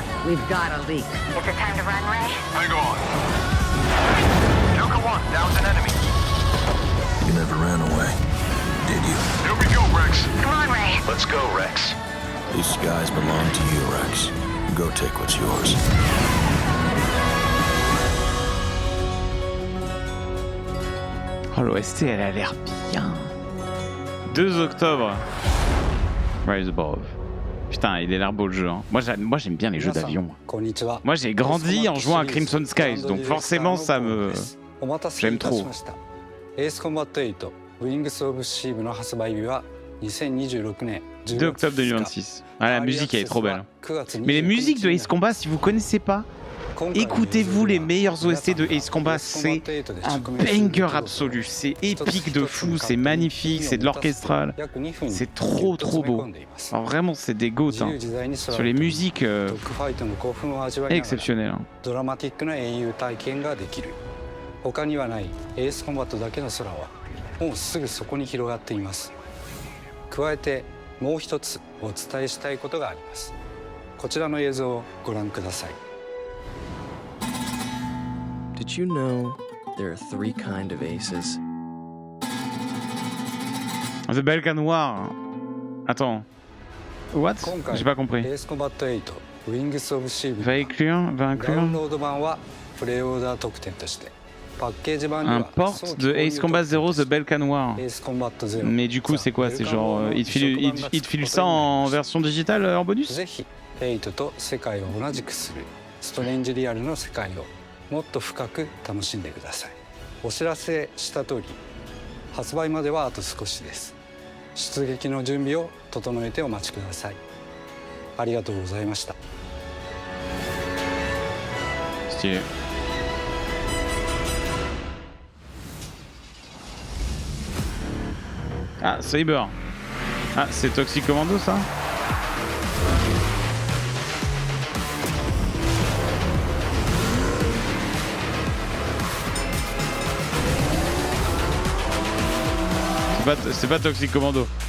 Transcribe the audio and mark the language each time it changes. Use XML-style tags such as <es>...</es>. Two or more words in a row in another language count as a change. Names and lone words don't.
<en>We've got a leak. Is it time to run, Ray? Hang on. Joker One, down's an enemy. You never ran away, did you? Here we go, Rex. Come on, Ray. Let's go, Rex. These skies belong to you, Rex. Go take what's yours.</en> <fr>Oh, l'OST, elle a l'air bien. 2 octobre. Rise Above. Putain, il a l'air beau le jeu. Hein. Moi, j'aime bien les jeux d'avion. Moi, j'ai grandi en jouant à Crimson Skies, donc forcément, ça me... J'aime trop.</fr> <ja>Ace Combat 8 Wings of Steve の発売日は2026年</ja> <fr>2 octobre 2026. Ah, la musique, elle est trop belle. Mais les musiques de Ace Combat, si vous connaissez pas, Écoutez-vous les meilleurs OST de Ace Combat, c'est un banger absolu, c'est épique de fou, c'est magnifique, c'est de l'orchestral, c'est trop beau. Alors vraiment c'est des goats, hein. Sur les musiques exceptionnelles. Hein.</fr> <ja>他にはないエースコンバットだけの空はもうすぐそこに広がっています。加えてもう一つお伝えしたいことがあります。こちらの映像をご覧ください。</ja> <en>Did you know there are 3 kinds of aces? The Balkan War.</en> <fr>Attends. What? J'ai pas compris.</fr> <ja>エースコンバット8 Wings of Shield</ja> <fr>va inclure</fr> <ja>ダウンロード版はプレイオーダー特典として</ja> <fr>un port de Ace Combat 0 The Balkan War. Mais du coup c'est quoi? C'est genre il te file ça en version digitale en bonus?</fr> <ja>ぜひ8と世界を同じくするストレンジリアルの世界をもっと深く楽しんでください。お知らせした通り発売まではあと少しです。出撃の準備を整えてお待ちください。ありがとうございました。</ja> <fr>Stylé. Ah, Saber. Ah, c'est Toxic Commando ça? C'est pas Toxic Commando.</fr>